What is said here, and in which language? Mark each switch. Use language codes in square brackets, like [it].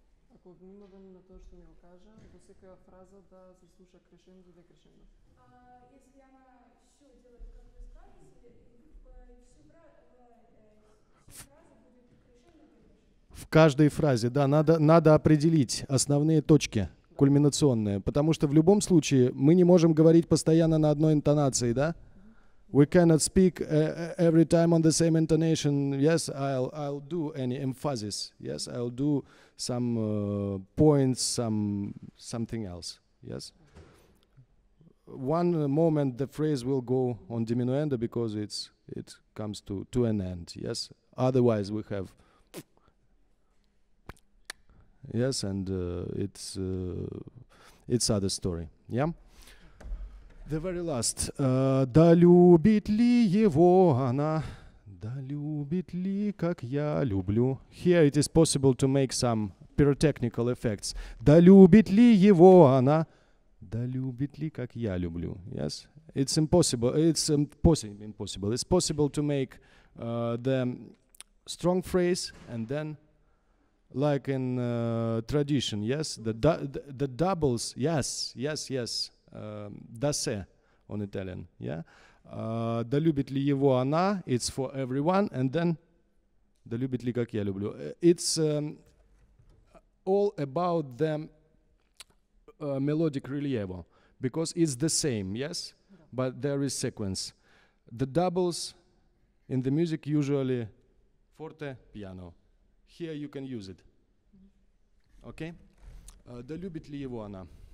[mk] Ако внимавам на тоа што ми го кажа, во секоја фраза да се слуша крешендо и декрешендо. [ru] Если она все делает, как вы сказали, всю фразу будет крешендо и декрешендо. В каждой фразе, да, надо определить основные точки кульминационные, потому что в любом случае мы не можем говорить постоянно на одной интонации, да? [en] We cannot speak every time on the same intonation. Yes, I'll do any emphasis. Yes, I'll do some points, something else. Yes. One moment the phrase will go on diminuendo because it comes to an end. Yes. Otherwise we have. Yes, and it's other story. Yeah. The very last. [ru] Да любит ли его она? Да любит ли, как я люблю? [en] Here it is possible to make some pyrotechnical effects. [ru] Да любит ли его она? Да любит ли, как я люблю? [en] Yes, it's impossible. It's impossible. It's possible to make the strong phrase and then like in tradition, yes, the doubles, yes, da on Italian, yeah. [ru] Да любит ли его она, [en] it's for everyone, and then [ru] да любит ли как я люблю. [en] It's all about the melodic rilievo, because it's the same, yes, but there is sequence. The doubles in the music usually forte, piano. Here you can use it. Okay? [ru] Да любит ли его она?